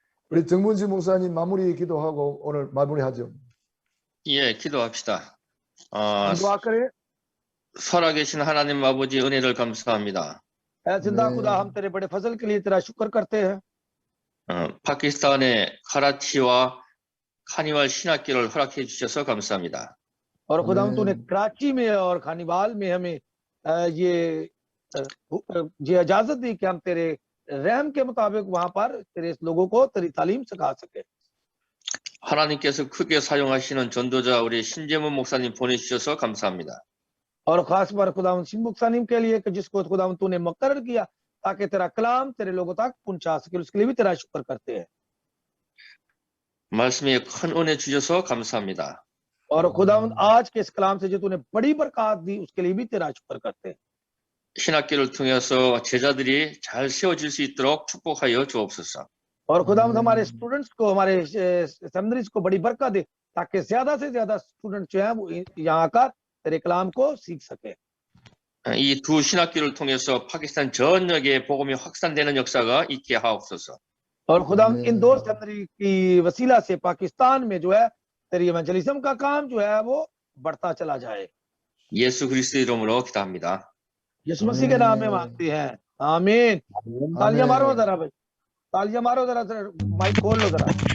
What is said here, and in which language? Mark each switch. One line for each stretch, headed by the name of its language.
Korean: 우리 정문지 목사님 마무리 기도하고 오늘 마무리하죠. 예, 기도합시다. 아,
Hindi: हम दुआ करें।
Korean: 살아계신 하나님 아버지 은혜를 감사합니다.
Hindi: ऐ जिंदा
Korean: 네.
Hindi: खुदा, हम तेरे बड़े फजल के लिए तेरा शुक्र करते हैं।
Korean: 파키스탄의 카라치와 카니발 신학교를 허락해 주셔서 감사합니다.
Hindi: और खुदा हम आमीन। तूने कराची में और खानीवाल में हमें ये इजाजत दी कि हम तेरे रहम के मुताबिक वहां पर तेरे लोगों को तेरी तालीम सिखा सके।
Korean: 하나님께서 크게 사용하시는 전도자 우리 신재문 목사님 보내주셔서 감사합니다.
Hindi: और खास बार खुदा मुक्सानिम के लिए कि जिसको खुदा तूने मुकर्रर किया ताकि तेरा कलाम तेरे लोगों तक पहुंचा सके, उसके लिए भी तेरा शुक्र करते हैं।
Korean: 말씀에 큰 은혜 주셔서 감사합니다.
Hindi: और खुदा आज के इस कलाम से जो तूने बड़ी बरकत दी उसके लिए भी तेरा शुक्र करते हैं।
Korean: 신학교를 통해서 제자들이 잘 세워질 수 있도록 축복하여 주옵소서.
Hindi: और खुदा हमारे स्टूडेंट्स को, हमारे सेमिनरीज को बड़ी बरकत दे ताकि ज्यादा से ज्यादा स्टूडेंट जो है वो यहाँ आकर तेरे कलाम को सीख सके।
Korean: 이 두 신학교를 통해서 파키스탄 전역에 복음이 확산되는 역사가 있게 하옵소서.
Hindi: और खुदा इन दो सेमिनरी की वसीला से पाकिस्तान में जो है तेरी इवेंजलिज्म का काम जो है वो बढ़ता चला जाए।
Korean: 예수 그리스도 이름으로 기도합니다.
Hindi: यीशु मसीह के नाम में मांगते हैं, आमीन। तालियां मारो जरा भाई, तालियां मारो जरा, माइक खोल लो जरा।